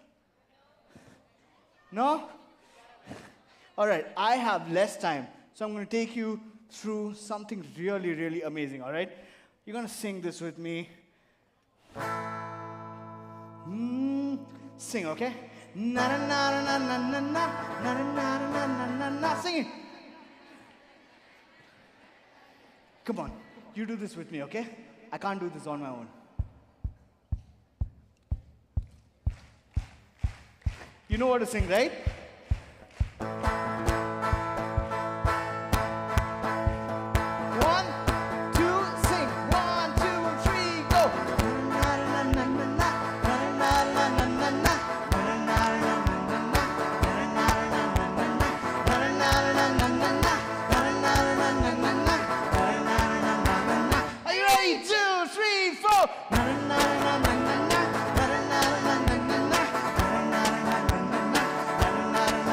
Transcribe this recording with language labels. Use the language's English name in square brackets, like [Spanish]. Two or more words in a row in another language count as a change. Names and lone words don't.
[English] No? All right, I have less time, so I'm going to take you through something really, really amazing, all right? You're going to sing this with me. Sing, okay? Na na na na na na na na na na na na na na. Sing it. Come on, you do this with me, okay? I can't do this on my own. You know what to sing, right? One, two, sing. 1, 2, 3, go. Na na na na na na na na na na na. Na na na na na na. Na na na na na na. Na na na na na na. Na na na na na na. Na na na na na na. Are you ready? 2, 3, 4. Na na na na na na. Na na na na na na. Na na na na na na.